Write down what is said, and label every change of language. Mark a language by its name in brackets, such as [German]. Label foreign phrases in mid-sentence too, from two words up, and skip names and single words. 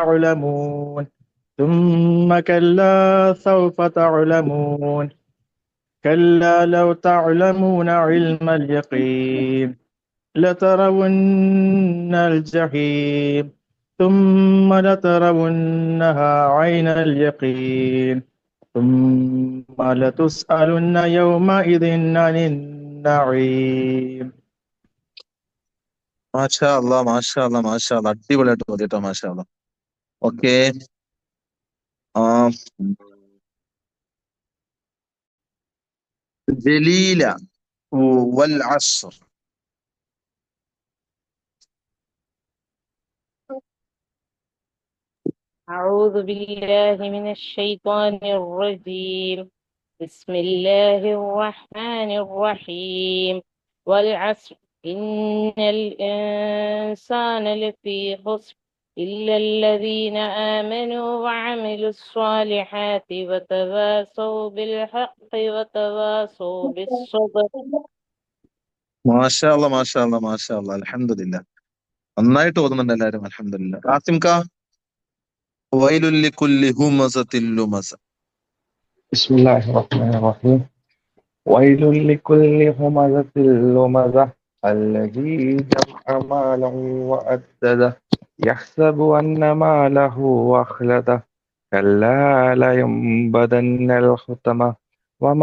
[Arabic] تعلمون ثم كلا سوف تعلمون كلا لو تعلمون علم اليقين لترون الجحيم ثم لترونها عين اليقين ثم لتسألن يومئذ عن النعيم. ما شاء الله، ما شاء الله، ما شاء الله. [Malayalam] അടിപൊളിയായിട്ട് ഓതിട്ടോ, [Arabic] ما شاء الله. [Malayalam] ഓക്കെ. ജലീല വൽ അസ്ർ. [Arabic] أعوذ بالله من الشيطان الرجيم. بسم الله الرحمن الرحيم. والعصر إن الإنسان لفي خسر إلا الذين آمنوا وعملوا الصالحات وتواصوا بالحق وتواصوا بالصبر. ما شاء الله، ما شاء الله، ما شاء الله. الحمد لله. [Malayalam] നന്നായിട്ട് ഓതുന്നുണ്ട് എല്ലാവരും. അൽഹംദുലില്ലാ. ആസിം കാ. [Arabic] ويل لكل همزة لمزة. بسم الله الرحمن الرحيم. ويل لكل همزة لمزة الذي جمع ماله وعدده يحسب أن ماله أخلده كلا لينبذن الحطمة وما